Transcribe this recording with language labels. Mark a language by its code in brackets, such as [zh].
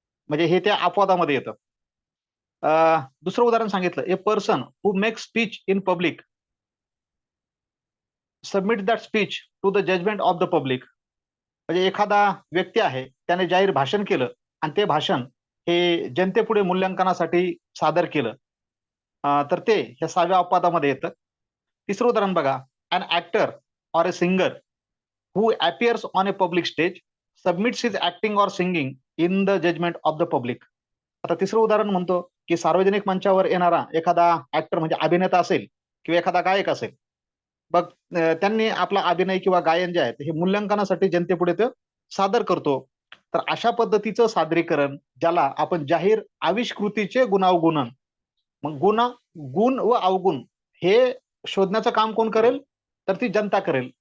[mr] म्हणजे हे त्या अपवादामध्ये येतं. दुसरं उदाहरण सांगितलं, [en] A person who make speech in public submit that speech to the judgment of the public. [mr] म्हणजे एखादा व्यक्ती आहे त्याने जाहीर भाषण केलं आणि ते भाषण हे जनतेपुढे मूल्यांकनासाठी सादर केलं तर ते ह्या 6व्या अपवादामध्ये येतं. तिसरं उदाहरण बघा, [en] An actor or a singer who appears on a public stage submits his acting or singing in the judgment of the public. [mr] आता तिसरं उदाहरण म्हणतो की सार्वजनिक मंचावर येणारा एखादा ऍक्टर म्हणजे अभिनेता असेल किंवा एखादा गायक असेल, मग त्यांनी आपला अभिनय किंवा गायन जे आहे हे मूल्यांकनासाठी जनतेपुढे ते सादर करतो. तर अशा पद्धतीचं सादरीकरण ज्याला आपण जाहीर आविष्कृतीचे गुणावगुणन, मग गुण व अवगुण हे शोधण्याचं काम कोण करेल तर ती जनता करेल.